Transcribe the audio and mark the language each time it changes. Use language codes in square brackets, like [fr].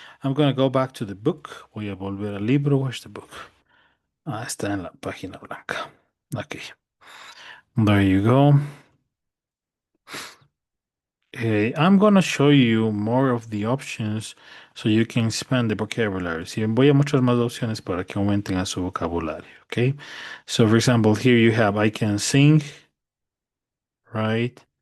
[en] I'm gonna go back to the book. [es] Voy a volver al libro. [en] Where's the book? [es] Ah, está en la página blanca. [en] Ok. There you go. I'm gonna show you more of the options so you can expand the vocabulary. [es] Sí, voy a mostrar más opciones para que aumenten a su vocabulario. [en] Okay. So for example, here you have I can sing, right?